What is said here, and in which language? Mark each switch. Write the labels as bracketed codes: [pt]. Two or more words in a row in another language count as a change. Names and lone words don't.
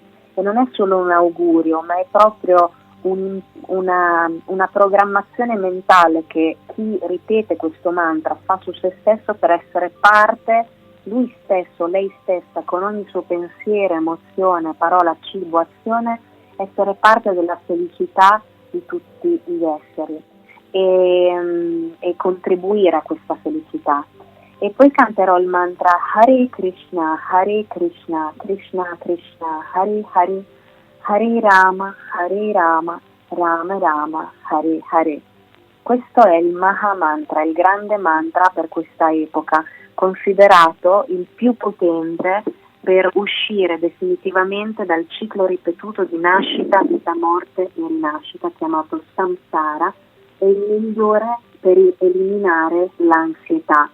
[it] E non è solo un augurio, ma è proprio una programmazione mentale che chi ripete questo mantra fa su se stesso per essere parte, lui stesso, lei stessa, con ogni suo pensiero, emozione, parola, cibo, azione, essere parte della felicità di tutti gli esseri e contribuire a questa felicità. E poi canterò il mantra [sa] Hare Krishna, Krishna Krishna, Hare Hare, Hare Rama, Rama Rama, Hare Hare. [it] Questo è il Maha Mantra, il grande mantra per questa epoca, considerato il più potente per uscire definitivamente dal ciclo ripetuto di nascita, vita, morte e rinascita, chiamato samsara, e il migliore per eliminare l'ansietà.